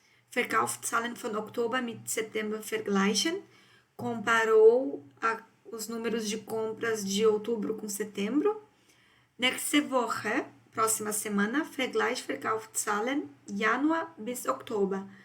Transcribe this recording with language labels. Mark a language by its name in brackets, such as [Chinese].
[German] Verkaufszahlen von Oktober mit September vergleichen. [Portuguese] Comparou os números de compras de outubro com setembro. [German] Nächste Woche, próxima semana, Vergleich Verkaufszahlen Januar bis Oktober.